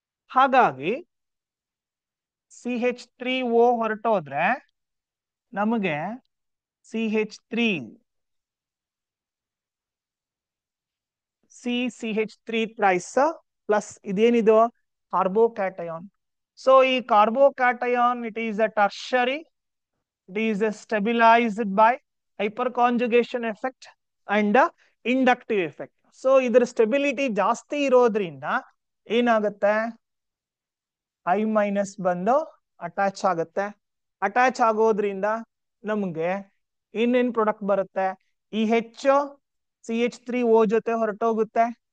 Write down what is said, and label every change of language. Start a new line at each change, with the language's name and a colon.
Kannada: ಹಾಗಾಗಿ CH3O ಹೊರಟೋದ್ರೆ ನಮಗೆ CH3 CH3 thrice plus ಇದೇನಿದು ಕಾರ್ಬೋಕ್ಯಾಟಯಾನ್.
English: So ಈ carbocation it is a tertiary, it is stabilized by hyperconjugation effect and inductive effect.
Kannada: So ಇದರ stability ಜಾಸ್ತಿ ಇರೋದ್ರಿಂದ ಏನಾಗುತ್ತೆ, ಐ ಮೈನಸ್ ಬಂದು ಅಟ್ಯಾಚ್ ಆಗುತ್ತೆ. ಅಟ್ಯಾಚ್ ಆಗೋದ್ರಿಂದ ನಮಗೆ ಇನ್ನೇನ್ ಪ್ರಾಡಕ್ಟ್ ಬರುತ್ತೆ, ಈ ಹೆಚ್ಚು CH3O ಜೊತೆ ಹೊರಟೋಗುತ್ತೆ.